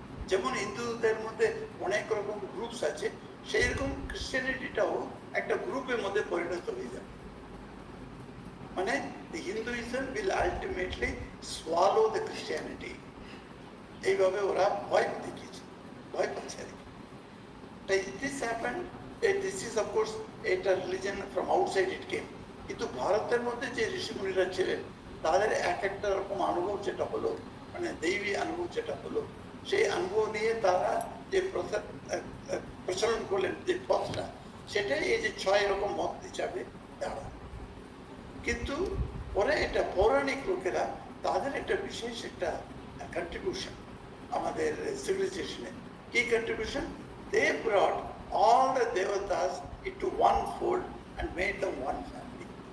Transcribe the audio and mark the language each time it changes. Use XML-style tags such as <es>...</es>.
<bn>যেমন হিন্দুদের মধ্যে অনেক রকম গ্রুপস আছে, সেই রকম ক্রিশ্চিয়ানিটিটাও একটা গ্রুপের মধ্যে পরিণত হয়ে যাবে।</bn> <en>মানে the Hinduism will ultimately swallow the Christianity.</en> <bn>এইভাবে ওরা ভয় দেখিয়েছে, ভয় পাচ্ছে আর কি।</bn> <en>This happened, this is of course a religion from outside it came.</en> <bn>কিন্তু ভারতের মধ্যে যে ঋষিমুনিরা ছিলেন, তাদের এক একটা রকম অনুভব যেটা হলো, মানে দৈবী অনুভব যেটা হলো, সেই অনুভব নিয়ে তারা যে প্রচলন করলেন যে পথটা, সেটাই এই যে 6 রকম মত হিসাবে দাঁড়ায়। কিন্তু পরে এটা পৌরাণিক লোকেরা তাদের একটা বিশেষ একটা কন্ট্রিবিউশন আমাদের সিভিলাইজেশনে। কি contribution?</bn> <en>They brought all the devatas into one fold and made them one family.</en>